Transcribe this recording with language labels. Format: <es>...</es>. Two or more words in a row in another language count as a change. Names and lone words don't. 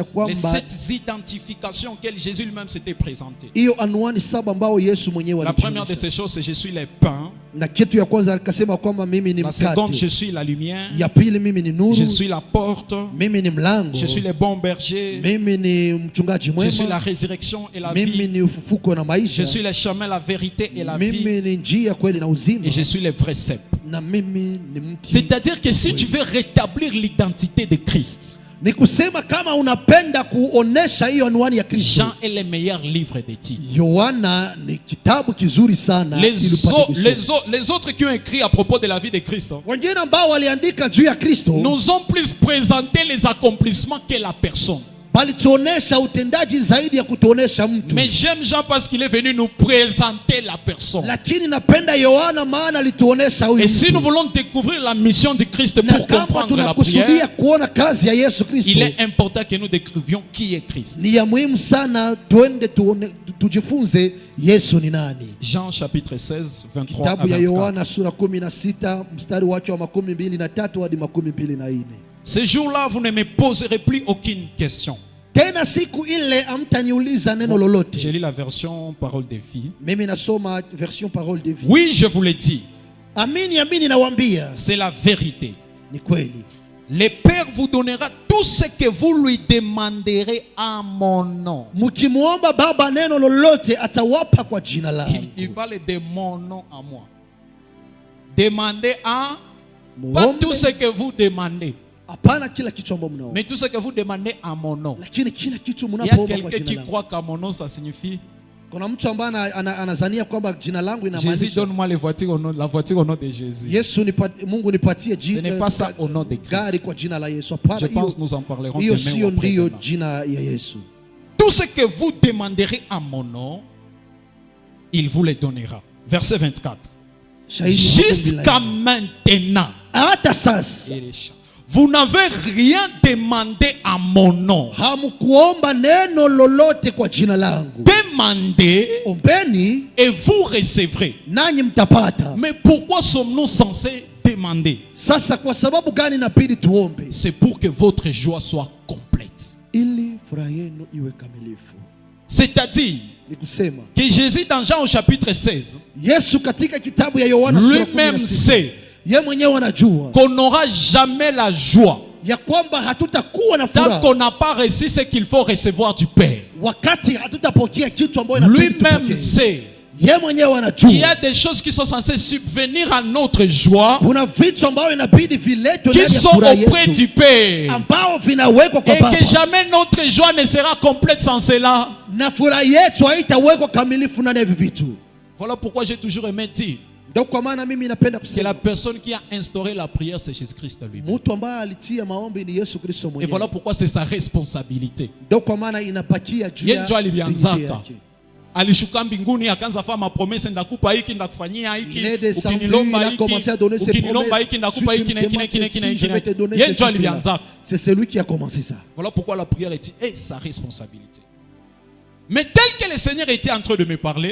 <fr>Les</fr> <sw>kwamba</sw> <fr>7 identifications auxquelles Jésus lui-même s'était présenté.</fr> <sw>hiyo anwani 7 ambao Yesu mwenyewe</sw> <fr>La première de</fr> <sw>alijionyesha.</sw> <fr>ces choses, c'est je suis le pain.</fr> <sw>Na kitu ya kwanza akasema kwamba mimi ni</sw> <fr>La seconde, je</fr> <sw>mkate.</sw> <fr>suis la lumière.</fr> <sw>Ya pili mimi ni nuru.</sw> <fr>Je suis la porte.</fr> <sw>Mimi ni mlango.</sw> <fr>Je suis le bon berger.</fr> <sw>Mimi ni mchungaji</sw> <fr>Je suis la</fr> <sw>mwema.</sw> <fr>résurrection et la</fr> <sw>Mimi</sw> <fr>vie.</fr> <sw>ni ufufuko na</sw> <fr>Je</fr> <sw>maisha.</sw> <fr>suis le chemin, la vérité et la vie.</fr> <sw>Mimi ni njia, kweli na uzima.</sw> <fr>Et je suis le vrai cep.</fr> <sw>Na mimi ni mti.</sw> <fr>C'est-à-dire que si tu veux rétablir l'identité de Christ,</fr> <sw>Ni kusema kama unapenda kuonesha hiyo anwani ya Kristo,</sw> <fr>Jean est le meilleur livre de titres.</fr> <sw>Yohana ni kitabu kizuri sana ili upate kusoma.</sw> <fr>Les autres qui ont écrit à propos de la vie de Christ</fr> <sw>Wengine ambao waliandika juu ya Kristo</sw> <fr>nous ont plus présenté les accomplissements que la personne.</fr> <sw>bali tuonesha utendaji zaidi ya kutuonesha mtu.</sw> <fr>Mais j'aime Jean parce qu'il est venu nous présenter la personne.</fr> <sw>Lakini napenda Yohana maana alituonesha huyu</sw> <fr>Et si nous</fr> <sw>mtu.</sw> <fr>voulons découvrir la mission du Christ</fr> <sw>Na</sw> <fr>pour</fr> <sw>kama</sw> <fr>comprendre la</fr> <sw>tunakusudia</sw> <fr>prière,</fr> <sw>kuona kazi ya Yesu Kristo,</sw> <fr>il est important que nous décrivions qui est Christ.</fr> <sw>ni ya muhimu sana tuende tujifunze Yesu ni nani.</sw> <fr>Jean chapitre 16, 23 à</fr> <sw>Kitabu ya 24. Yohana sura 16 mstari wake wa 23 hadi 24.</sw> <fr>Ce jour-là, vous ne me poserez plus aucune question.</fr> <sw>Tena siku ile amtaniuliza neno lolote.</sw> <fr>J'ai lu la version parole de vie.</fr> <sw>Mimi nasoma</sw> <fr>version parole de vie. Oui, je vous le dis,</fr> <sw>Amini amini nawaambia,</sw> <fr>c'est la vérité.</fr> <sw>ni kweli.</sw> <fr>Le Père vous donnera tout ce que vous lui demanderez à mon nom.</fr> <sw>Mkimuomba Baba neno lolote atawapa kwa jina</sw> <fr>Il</fr> <sw>langu.</sw> <fr>parle de mon nom à moi. Demandez à, pas</fr> <sw>Muombe,</sw> <fr>tout ce que vous demandez,</fr> <sw>hapana kila kitu ambacho mnaomba,</sw> <fr>mais tout ce que vous demandez à mon nom.</fr> <sw>lakini kila kitu</sw> <fr>Il y a</fr> <sw>mnapoomba kwa</sw> <fr>quelqu'un</fr> <sw>jina</sw> <fr>qui</fr> <sw>langu.</sw> <fr>croit qu'à mon nom, ça signifie</fr> <sw>Kuna mtu ambaye anazania kwamba jina langu</sw> <fr>Jésus,</fr> <sw>inamaanisha</sw> <fr>donne-moi la voiture au nom de Jésus.</fr> <sw>Yesu Mungu nipatie</sw> <fr>Ce n'est pas ça au nom de Christ.</fr> <sw>gari kwa jina la Yesu.</sw> <fr>Je</fr> <sw>Hapana,</sw> <fr>pense que nous en parlerons</fr> <sw>hiyo</sw> <fr>demain</fr> <sw>sio</sw> <fr>ou</fr> <sw>ndiyo</sw> <fr>après-demain.</fr> <sw>jina ya Yesu.</sw> <fr>Tout ce que vous demanderez à mon nom, il vous le donnera. Verset 24.</fr> <sw>Shahidi</sw> <fr>Jusqu'à maintenant,</fr> <sw>hata sasa</sw> <fr>vous n'avez rien demandé à mon nom.</fr> <sw>hamkuomba neno lolote kwa jina langu.</sw> <fr>Demandez</fr> <sw>Ombeni</sw> <fr>et vous recevrez.</fr> <sw>nanyi mtapata.</sw> <fr>Mais pourquoi sommes-nous censés demander demander?</fr> <sw>Sasa kwa sababu gani inabidi tuombe?</sw> <fr>C'est pour que votre joie soit complète.</fr> <sw>Ili furaha yenu iwe kamilifu.</sw> <fr>C'est-à-dire</fr> <sw>Ni kusema</sw> <fr>que Jésus dans Jean au chapitre 16,</fr> <sw>Yesu katika kitabu ya Yohana sura</sw> <fr>lui-même</fr> <sw>16,</sw> <fr>sait</fr> <sw>yeye mwenyewe anajua</sw> <fr>qu'on n'aura jamais la joie</fr> <sw>ya kwamba hatutakuwa na</sw> <fr>tant</fr> <sw>furaha</sw> <fr>qu'on n'a pas reçu ce qu'il faut recevoir du Père.</fr> <sw>wakati hatutapokea kitu ambacho inabidi</sw> <fr>Lui-même</fr> <sw>tupokee.</sw> <fr>sait</fr> <sw>Yeye mwenyewe</sw> <fr>qu'il y</fr> <sw>anajua</sw> <fr>a des choses qui sont censées subvenir à notre joie,</fr> <sw>kuna vitu ambavyo inabidi viletwe</sw> <fr>qui</fr> <sw>ndani ya</sw> <fr>sont</fr> <sw>furaha</sw> <fr>auprès</fr> <sw>yetu</sw> <fr>du Père,</fr> <sw>ambao vinawekwa kwa</sw> <fr>et</fr> <sw>Baba,</sw> <fr>que jamais notre joie ne sera complète sans cela.</fr> <sw>na furaha yetu haitawekwa kamilifu ndani ya hivi vitu.</sw> <fr>Voilà pourquoi j'ai toujours aimé dire</fr> <sw>Ndio kwa maana mimi napenda</sw> <fr>que la</fr> <sw>kusema</sw> <fr>personne qui a instauré la prière, c'est Jésus-Christ lui-même.</fr> <sw>mtu ambaye alitia maombi ni Yesu Kristo</sw> <fr>Et</fr> <sw>mwenyewe.</sw> <fr>voilà pourquoi c'est sa responsabilité.</fr> <sw>Ndio kwa maana inapakia juu Yeye ndio ya alianzaka. dignity yake. Alishuka mbinguni akaanza fanya mapromesse, ndakupa hiki ndakufanyia hiki,</sw> <fr>Il est descendu,</fr> <sw>ukinilomba</sw> <fr>il a</fr> <sw>hiki,</sw> <fr>commencé à donner ses</fr> <sw>ukinilomba</sw> <fr>promesses.</fr> <sw>hiki ndakupa</sw> <fr>Si tu</fr> <sw>hiki</sw> <fr>me</fr> <sw>na hiki na</sw> <fr>demandes</fr> <sw>hiki na hiki na</sw> <fr>ceci,</fr> <sw>hiki</sw> <fr>je vais te donner</fr> <sw>Yeye</sw> <fr>ceci,</fr> <sw>ndio</sw> <fr>cela.</fr> <sw>alianzaka.</sw> <fr>C'est celui qui a commencé ça. Voilà pourquoi la prière est sa responsabilité. Mais tel que le Seigneur était en train de me parler,</fr>